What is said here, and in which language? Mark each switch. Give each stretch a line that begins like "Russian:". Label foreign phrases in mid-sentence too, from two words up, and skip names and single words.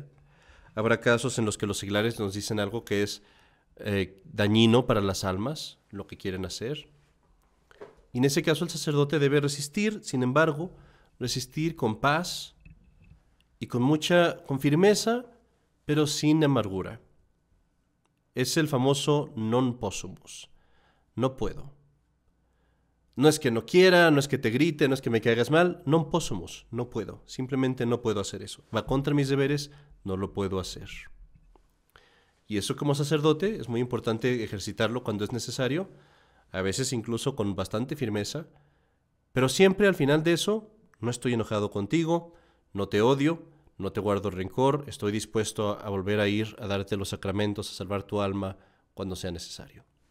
Spanish: Habrá casos en los que los seglares nos dicen algo que es dañino para las almas, lo que quieren hacer. Y en ese caso el sacerdote debe resistir, sin embargo, resistir con paz y con firmeza, pero sin amargura. Es el famoso
Latin: non possumus.
Spanish: No puedo. No es que no quiera, no es que te grite, no es que me caigas mal.
Latin: Non possumus.
Spanish: No puedo. Simplemente no puedo hacer eso. Va contra mis deberes, no lo puedo hacer. Y eso como sacerdote es muy importante ejercitarlo cuando es necesario, a veces incluso con bastante firmeza, pero siempre al final de eso, no estoy enojado contigo, no te odio, no te guardo rencor, estoy dispuesto a volver a ir a darte los sacramentos, a salvar tu alma cuando sea necesario.